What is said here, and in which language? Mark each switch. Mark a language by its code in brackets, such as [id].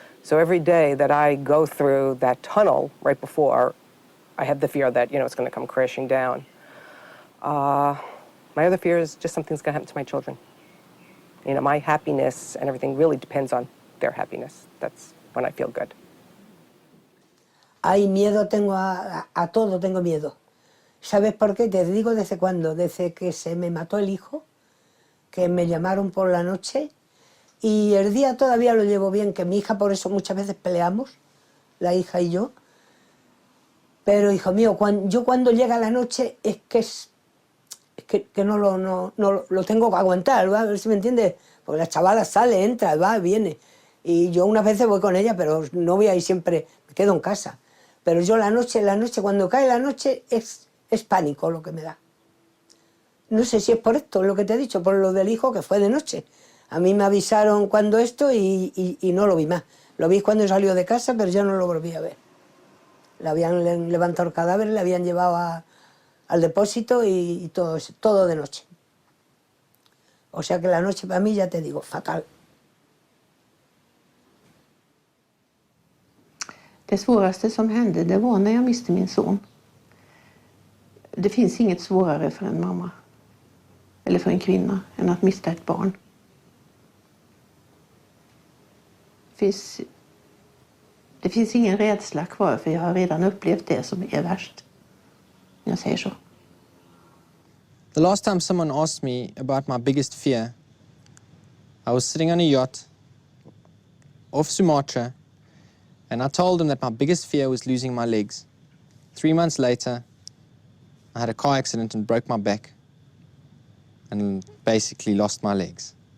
[en] So every day that I go through that tunnel right before, I have the fear that, you know, it's going to come crashing down. My other fear is just something's going to happen to my children. You know, my happiness and everything really depends on their happiness. That's when I feel good. [es] Hay miedo, tengo a todo tengo miedo. ¿Sabes por qué? Te digo desde cuándo. Desde que se me mató el hijo, que me llamaron por la noche, y el día todavía lo llevo bien, que mi hija, por eso muchas veces peleamos, la hija y yo. Pero, hijo mío, yo cuando llega la noche es que no lo tengo que aguantar, ¿va? A ver si me entiendes. Porque la chavala sale, entra, va, viene. Y yo unas veces voy con ella, pero no voy a ir siempre, me quedo en casa. Pero yo la noche, cuando cae la noche, es pánico lo que me da. No sé si es por esto, lo que te he dicho, por lo del hijo, que fue de noche. A mí me avisaron cuando esto y no lo vi más. Lo vi cuando salió de casa, pero ya no lo volví a ver. Le habían levantado el cadáver, le habían llevado al depósito y todo de noche. O sea que la noche para mí, ya te digo, fatal. [sv] Det svåraste som hände, det var när jag miste min son. Det finns inget svårare för en mamma eller för en kvinna än att mista ett barn. Det finns ingen rädsla kvar, för jag har redan upplevt det som är värst. Jag säger så. [en] The last time someone asked me about my biggest fear, I was sitting on a yacht off Sumatra, and I told them that my biggest fear was losing my legs. 3 months later, I had a car accident and broke my back and basically lost my legs.